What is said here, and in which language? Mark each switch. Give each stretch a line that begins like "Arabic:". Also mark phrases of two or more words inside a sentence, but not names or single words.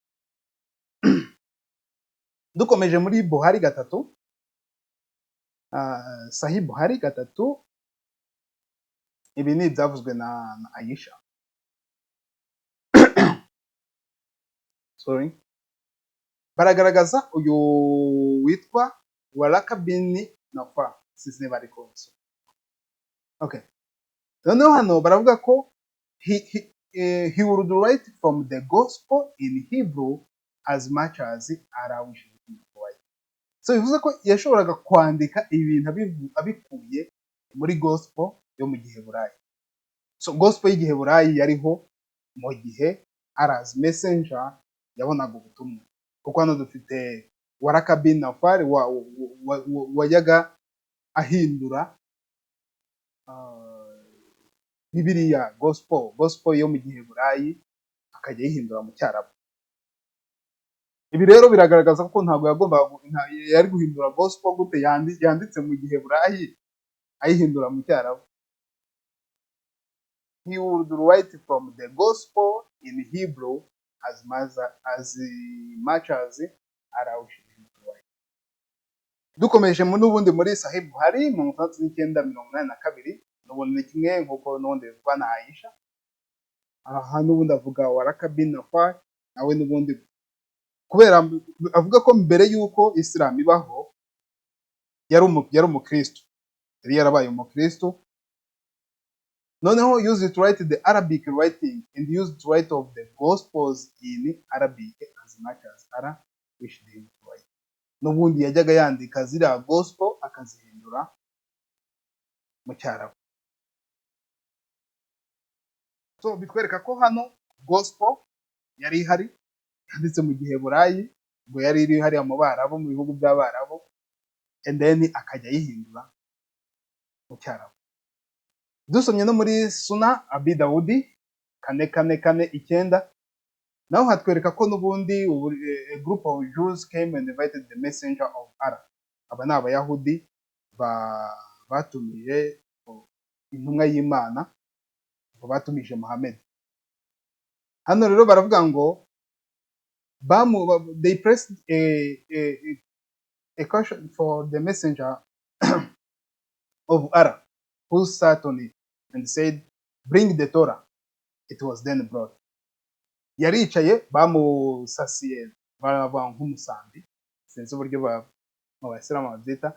Kinyarwanda: Dukomeje muri Buhari 3, Sahih Buhari 3, ibi ni ibyavuzwe na Aisha. Sorry. Baragaragaza uyu witwa Waraka bin Nawfal, sinzi niba ariko.
English: Okay.
Kinyarwanda: Noneho hano baravuga ko
English: he would write from the gospel in Hebrew as much as Arabic.
Kinyarwanda: So bivuze ko yashoboraga kwandika ibintu abikuye muri gospel yo mu Giheburayi. So gospel y'Igiheburayi yariho mu gihe
English: Allah's messenger
Kinyarwanda: yabonaga ubutumwa. Kuko hano dufite Waraka bin Nawfal wajyaga ahindura Bibiliya gospel yo mu Giheburayi akajya yihindura mu Cyarabu. Ibi rero biragaragaza ko ntabwo yari guhindura gospel gute yanditse mu Giheburayi ayihindura mu Cyarabu.
English: He would write from the gospel in Hebrew as much as Arabic.
Kinyarwanda: Dukomeje n'ubundi muri Sahih Buhari 39:82 n'ubundi ni kimwe nk'uko n'ubundi bivugwa na Aisha. Aha n'ubundi avuga Waraka bin Nawfal nawe n'ubundi kubera avuga ko mbere y'uko Isilamu ibaho yari umukristo, yari yarabaye umukristo.
English: Noneho used to write the Arabic writing and used to write of the gospels in Arabic as much as Allah wished him to write.
Kinyarwanda: N'ubundi yajyaga yandika ziriya gospel akazihindura mu Cyarabu. So bitwereka ko hano gospel yari ihari yanditse mu Giheburayi, ngo yari iri hariya mu Barabu, mu bihugu by'Abarabu,
English: and then
Kinyarwanda: akajya yihindura mu Cyarabu. Dusomye no muri Suna Abi Dawudi 4:4-9 naho hatwereka ko n'ubundi
English: a group of Jews came and invited the messenger of Allah.
Kinyarwanda: Aba ni Abayahudi batumije intumwa y'Imana, batumije Muhamadi. Hano rero baravuga ngo
English: they pressed a question for the messenger of Allah who sat on it and said, bring the Torah. It was then brought.
Kinyarwanda: Yaricaye bamusasiye baravuga nk'umusambi, sinzi uburyo mu Bayisilamu babyita.